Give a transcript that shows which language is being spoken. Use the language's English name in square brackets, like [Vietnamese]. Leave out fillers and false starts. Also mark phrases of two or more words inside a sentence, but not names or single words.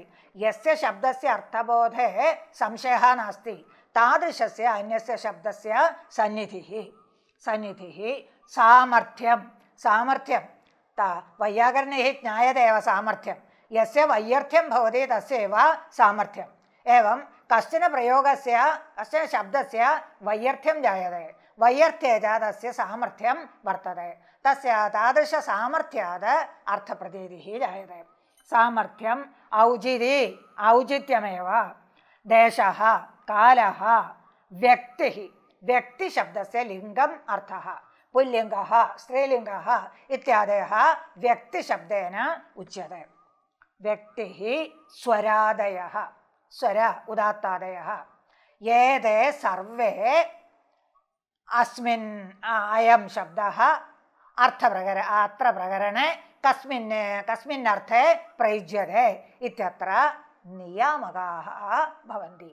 [Sanskrit] യസ്യ ശബ്ദസ്യ അർത്ഥബോധേ സംശയഃ നാസ്തി താദൃശസ്യ അന്യസ്യ ശബ്ദസ്യ സന്നിധിഃ. സന്നിധിഃ സാമർഥ്യം സാമർഥ്യം വൈയാകരണൈः ജ്ഞായते एव സാമർഥ്യം. യസ്യ വൈയർത്ഥ്യം ഭവതി തസ്യൈവ സാമർഥ്യം. एवं कश्चन प्रयोगस्य कश्चन शब्दस्य वैयर्थ्यं जायते वैयर्थ्ये च तस्य सामर्थ्यं वर्तते. तस्य तादृशसामर्थ्यात् अर्थप्रतीतिः जायते. सामर्थ्यम् औचित्यमेव. देशः कालः व्यक्तिः व्यक्तिशब्दस्य लिङ्गम् अर्थः. पुल्लिङ्गः स्त्रीलिङ्गः इत्यादयः व्यक्तिशब्देन उच्यते. व्यक्तिः स्वरादयः स्वര ഉദാത്താദയഃ ഏതേ സർവേ അസ്മിൻ അയം ശബ്ദഃ അത്ര പ്രകരണേ കസ്മിന്നർത്ഥേ പ്രയുജ്യതേ ഇത്യത്ര നിയാമകാഃ ഭവന്തി.